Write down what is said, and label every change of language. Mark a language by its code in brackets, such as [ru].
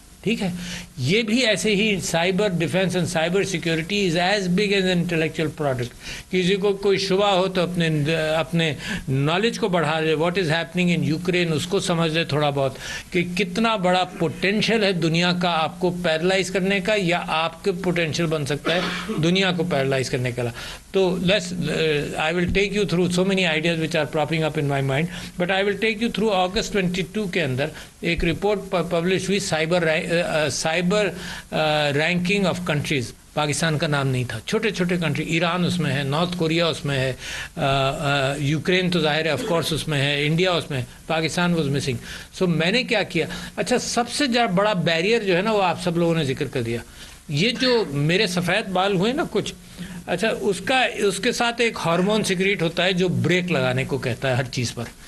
[ur] ٹھیک ہے، یہ بھی ایسے ہی [en] Cyber defence and cyber security is as big as intellectual product. [ur] کسی کو کوئی شبہ ہو تو اپنے نالج کو بڑھا دے. [en] what is happening in Ukraine [ur] اس کو سمجھ لے تھوڑا بہت کہ کتنا بڑا پوٹینشیل ہے دنیا کا آپ کو پیرالائز کرنے کا، یا آپ کے پوٹینشیل بن سکتا ہے دنیا کو پیرالائز کرنے کا. [en] تو I will take you through so many ideas which are propping up in my mind, but I will take you through August 22 [ur] کے اندر ایک رپورٹ پبلش ہوئی [en] Cyber ranking of countries. [ur] Pakistan کا نام نہیں تھا، چھوٹے چھوٹے کنٹری، ایران اس میں ہے، نارتھ کوریا اس میں ہے، یوکرین تو ظاہر ہے آف کورس اس میں ہے، انڈیا اس میں ہے، [en] Pakistan was missing. [ur] سو میں نے کیا کیا، اچھا سب سے بڑا بیریئر جو ہے نا وہ آپ سب لوگوں نے ذکر کر دیا. یہ جو میرے سفید بال ہوئے نا کچھ، اچھا اس کے ساتھ ایک ہارمون سیکریٹ ہوتا ہے جو بریک لگانے کو کہتا ہے ہر چیز پر.